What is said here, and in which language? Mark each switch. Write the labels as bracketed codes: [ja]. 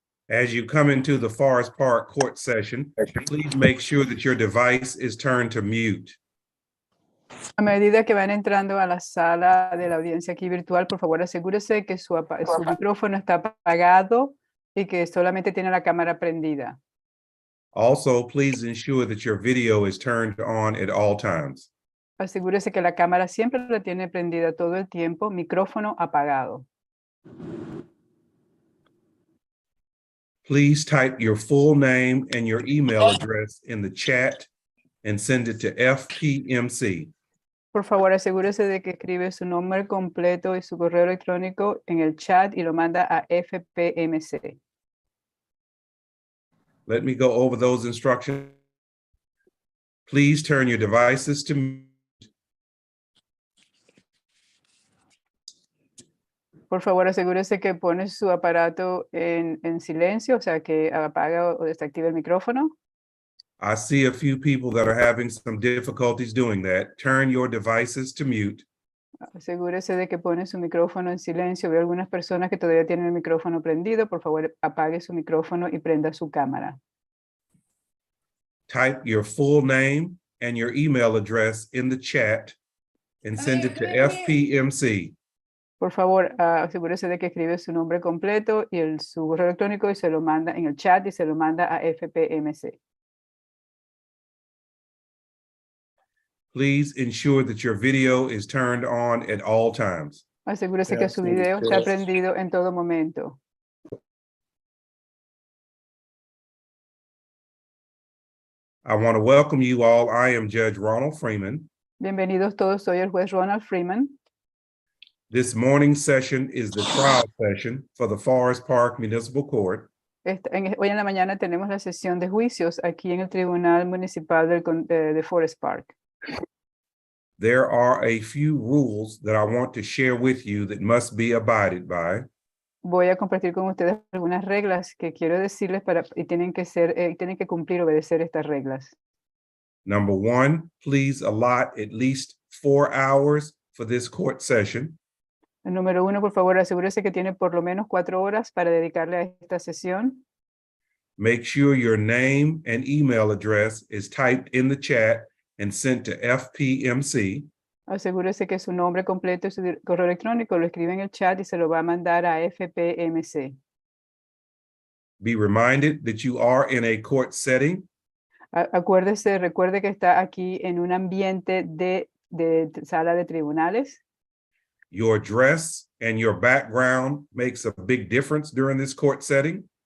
[en] As you come into the Forest Park court session, please make sure that your device is turned to mute. [es] A medida que van entrando a la sala de la audiencia aquí virtual, por favor asegúrese que su micrófono está apagado y que solamente tiene la cámara prendida. [en] Also, please ensure that your video is turned on at all times. [es] Asegúrese que la cámara siempre la tiene prendida todo el tiempo, micrófono apagado. [en] Please type your full name and your email address in the chat and send it to FPMC. [es] Por favor, asegúrese de que escribe su nombre completo y su correo electrónico en el chat y lo manda a FPMC. [en] Let me go over those instructions. Please turn your devices to mute. [es] Por favor, asegúrese que pone su aparato en silencio, o sea, que apaga o desactiva el micrófono. [en] I see a few people that are having some difficulties doing that. Turn your devices to mute. [es] Asegúrese de que pone su micrófono en silencio. Veo algunas personas que todavía tienen el micrófono prendido. Por favor, apague su micrófono y prenda su cámara. [en] Type your full name and your email address in the chat and send it to FPMC. [es] Por favor, asegúrese de que escribe su nombre completo y su correo electrónico y se lo manda en el chat y se lo manda a FPMC. [en] Please ensure that your video is turned on at all times. [es] Asegúrese que su video está prendido en todo momento. [en] I want to welcome you all. I am Judge Ronald Freeman. [es] Bienvenidos todos, soy el juez Ronald Freeman. [en] This morning's session is the trial session for the Forest Park Municipal Court. [es] Hoy en la mañana tenemos la sesión de juicios aquí en el Tribunal Municipal de Forest Park. [en] There are a few rules that I want to share with you that must be abided by. [es] Voy a compartir con ustedes algunas reglas que quiero decirles y tienen que cumplir, obedecer estas reglas. [en] Number one, please allot at least 4 hours for this court session. [es] El número 1, por favor, asegúrese que tiene por lo menos 4 horas para dedicarle a esta sesión. [en] Make sure your name and email address is typed in the chat and sent to FPMC. [es] Asegúrese que su nombre completo y su correo electrónico lo escribe en el chat y se lo va a mandar a FPMC. [en] Be reminded that you are in a court setting. [es] Recuerde que está aquí en un ambiente de sala de tribunales. [en] Your dress and your background makes a big difference during this court setting.